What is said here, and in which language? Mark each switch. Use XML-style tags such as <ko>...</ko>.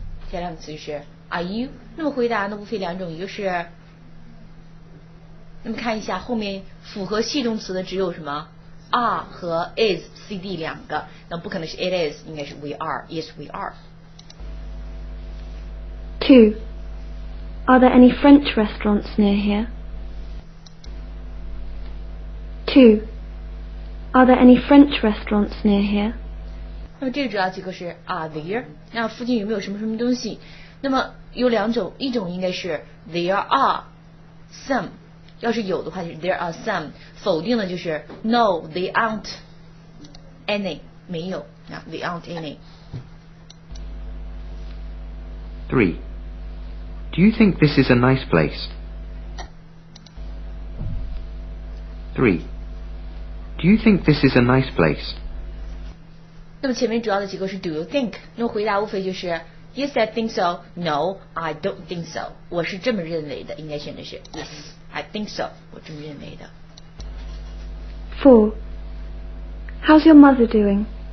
<zh>下两个词是</zh> <en>Are you？</en> <zh>那么回答呢无非两种，一个是，那么看一下后面符合系动词的只有什么 are 和 is cd 两个，那不可能是</zh> <en>it is，</en> <zh>应该是</zh> <en>we are yes we are。 2. Are there any French restaurants near here? 2. Are there any French restaurants near here?</en> <zh>那么这个主要结构是</zh> <en>are there，</en> <zh>那附近有没有什么什么东西？那么有两种，一种应该是</zh> <en>there are some，</en> <zh>要是有的话就是 there are some， 否定的就是</zh> <en>no they aren't any，</en> <zh>没有，那</zh> <en>they aren't any。 3. Do you think this is a nice place? 3. Do you think this is a nice place?</en> <zh>那么前面主要的结构是</zh> <en>do you think，</en> <zh>那么回答无非就是</zh> <en>yes I think so， no I don't think so，</en> <zh>我是这么认为的，应该选的是 yes I think so， 我这么认为的。</zh> <en>4. How's your mother doing?</en>